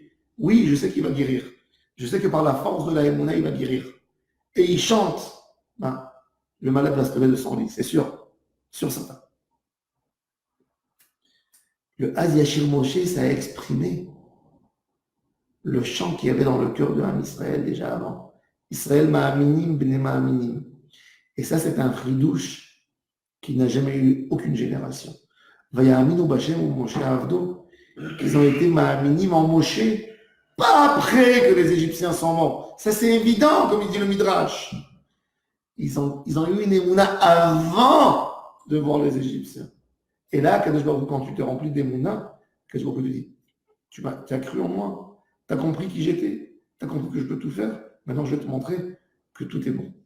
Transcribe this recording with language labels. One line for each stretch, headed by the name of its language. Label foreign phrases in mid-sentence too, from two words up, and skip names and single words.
French: Oui, je sais qu'il va guérir. Je sais que par la force de la Emouna, il va guérir. Et il chante. Ben, le malade va se lever de son lit, c'est sûr. Sûr certain. Le Az Yashir Moshe, ça a exprimé le chant qu'il y avait dans le cœur de
Hebrew: עם ישראל
French: déjà avant.
Hebrew: ישראל מאמינים בני מאמינים.
French: Et ça, c'est un fridouche qui n'a jamais eu aucune génération.
Hebrew: ויאמינו בה' ומשה עבדו,
French: ils ont été ma'aminim en Moshe, pas après que les Égyptiens sont morts. Ça, c'est évident, comme il dit le Midrash. Ils ont eu une émouna avant de voir les Égyptiens. Et là, quand tu te remplis d'émouna,
Hebrew: קדוש ברוך הוא
French: te dit, tu as cru en moi, tu as compris qui j'étais, tu as compris que je peux tout faire, maintenant je vais te montrer que tout est bon.